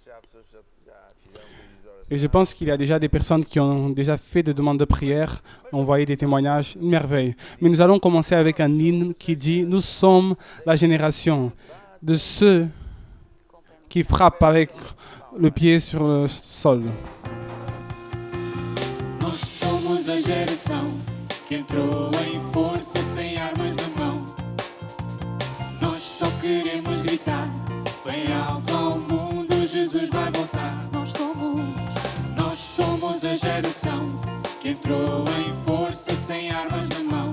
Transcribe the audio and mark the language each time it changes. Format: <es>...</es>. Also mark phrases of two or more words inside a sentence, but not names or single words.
<fr>Et je pense qu'il y a déjà des personnes qui ont déjà fait des demandes de prière, envoyé des témoignages, une merveille. Mais nous allons commencer avec un hymne qui dit « Nous sommes la génération de ceux qui frappent avec le pied sur le sol. »</fr> <pt>Nós somos a geração que entrou em força sem armas na mão. Nós só queremos gritar bem alto ao mundo, Jesus vai voltar. Nós somos a geração que entrou em força sem armas na mão.</pt>